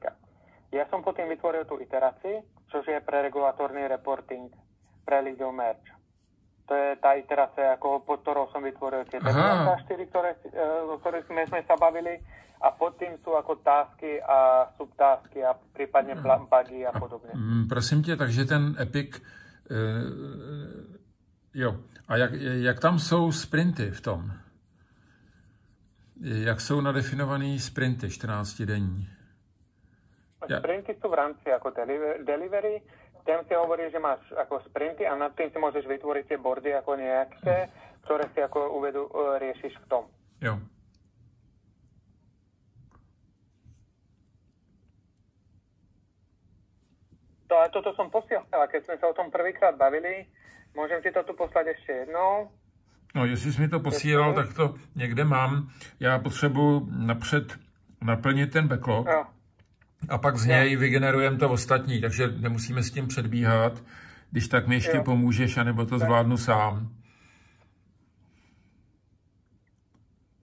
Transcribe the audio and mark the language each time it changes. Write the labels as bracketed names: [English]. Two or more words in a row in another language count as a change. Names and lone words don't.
[Slovak] Ja som potom vytvoril tú iteráciu, čo je pre regulatorný reporting pre [English] legal merge. [Slovak] To je tá iterácia, ako pod ktorou som vytvoril tie 4, o ktorých sme sa bavili a pod tým sú ako tásky a subtásky a prípadne bugy a podobne. [Czech] Prosím tě, takže ten epic, jo, a jak tam jsou sprinty v tom? Jak jsou nadefinovaný sprinty 14-denní? [Slovak] Sprinty sú v rámci ako delivery. Tým si hovorí, že máš ako sprinty a nad tým si môžeš vytvoriť tie boardy ako nejaké, ktoré si ako riešiš v tom. [Czech] Jo. [Slovak] Toto som posielal, keď sme sa o tom prvýkrát bavili. Môžem ti to tu poslať ešte jednou. [Czech] No, jestli jsi mi to posílal, tak to někde mám. Já potřebuji napřed naplnit ten backlog. Jo. A pak z něj vygenerujeme to ostatní, takže nemusíme s tím předbíhat. Když tak mi ještě pomůžeš, anebo to zvládnu sám.